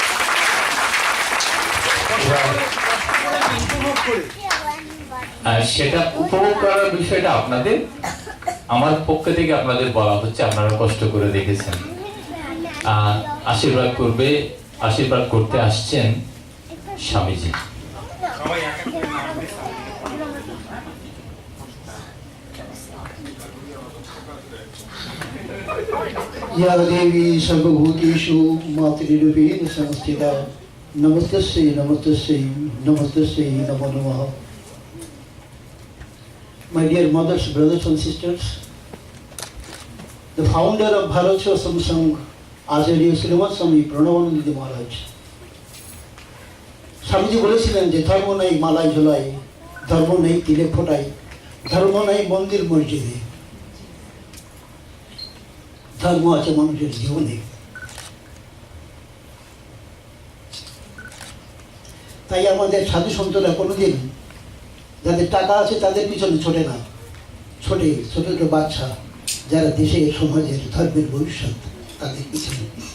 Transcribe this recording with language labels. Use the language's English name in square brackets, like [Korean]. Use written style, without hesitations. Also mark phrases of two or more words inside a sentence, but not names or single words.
[Bangla] আর সেটা উপভোগ করার বিষয়টা আপনাদের, আমার পক্ষ থেকে আপনাদের বলা হচ্ছে, আপনারা কষ্ট করে দেখেছেন। আশীর্বাদ করবে, আশীর্বাদ করতে আসছেন স্বামীজি। [Sanskrit] या देवी सर्वभूतेषु मातृरूपेण संस्थिता नमस्तस्यै नमस्तस्यै नमस्तस्यै नमो नमः। [English] My dear mothers, brothers and sisters, the founder of Bharat Sevaশ্রম Sangh, Acharya Sriman Swami Pranavanand Maharaj, [Bangla] স্বামীজি বলেছিলেন যে ধর্ম নেই মালাই ঝোলাই, ধর্ম নেই তিলে ফোটাই, ধর্ম নেই মন্দির মসজিদে, ধর্ম আছে মানুষের জীবনে। তাই আমাদের সাধু সন্তরা কোনোদিন যাদের টাকা আছে তাদের পিছনে ছোটে না, ছোটে ছোট ছোট বাচ্চা যারা দেশের সমাজের ধর্মের ভবিষ্যৎ, তাদের পিছনে।